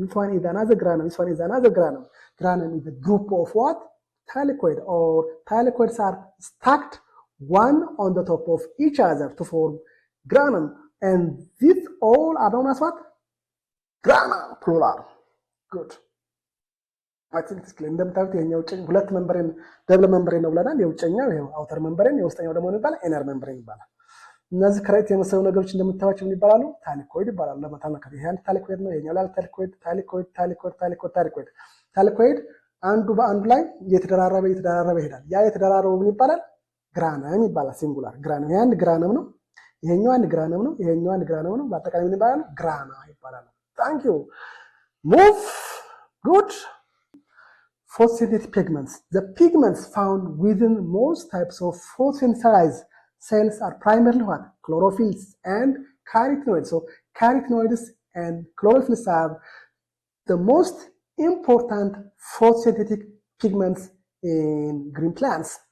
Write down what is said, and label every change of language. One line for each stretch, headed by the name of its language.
English: This one is another granum. This one is another granum. Granum is a group of what? Thylakoid, or thylakoids are stacked one on the top of each other to form granum. And these all are known as what? Grana, plural. Good. I think it's clear.
Amharic: እንደምታዩት ይሄኛው ሁለት መንበሬን ደብል መንበሬን ነው ብለናል። የውጨኛው ይሄው አውተር መንበሬን፣ የውስጠኛው ደግሞ ይባላል ኢነር መንበሬን ይባላል። እነዚህ ከረጢት የመሰሉ ነገሮች እንደምታዩቸው ምን ይባላሉ? ታይላኮይድ ይባላሉ። ለማታለከት ይሄ አንድ ታይላኮይድ ነው፣ ይሄኛው ላይ ታይላኮይድ። ታይላኮይድ አንዱ በአንዱ ላይ እየተደራረበ ይሄዳል። ያ የተደራረበው ምን ይባላል? ግራነም ይባላል። ሲንጉላር ግራነም። ይሄ አንድ ግራነም ነው፣ ይሄኛው አንድ ግራነም ነው፣ ይሄኛው አንድ ግራነም ነው። በአጠቃላይ ምን ይባላል? ግራና ይባላል። ታንክ ዩ ሙቭ ጉድ
English: Photosynthetic pigments. The pigments found within most types of photosynthesized cells are primarily what? Chlorophylls and carotenoids. So carotenoids and chlorophylls are the most important photosynthetic pigments in green plants.